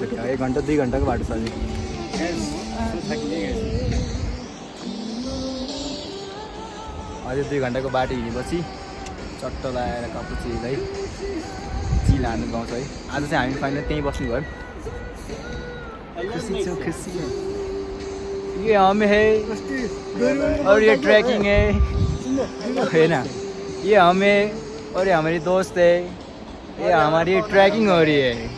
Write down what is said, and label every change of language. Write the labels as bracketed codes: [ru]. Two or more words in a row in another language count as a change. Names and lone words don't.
[ne] 1 घन्टा 2 घन्टाको बाटो छ अझै। अझै 2 घन्टाको बाटो हिँडेपछि चट्ट लगाएर कापुचीलाई चिल हान्नु पाउँछ है। आज चाहिँ हामी फाइनल त्यहीँ बस्नु भयो। खुसी छौ खुसी है। [hi] ये हम है और ये ट्रैकिंग है ना। ये हम है और ये हमारी दोस्त है। ये हमारी ट्रैकिंग हो रही है।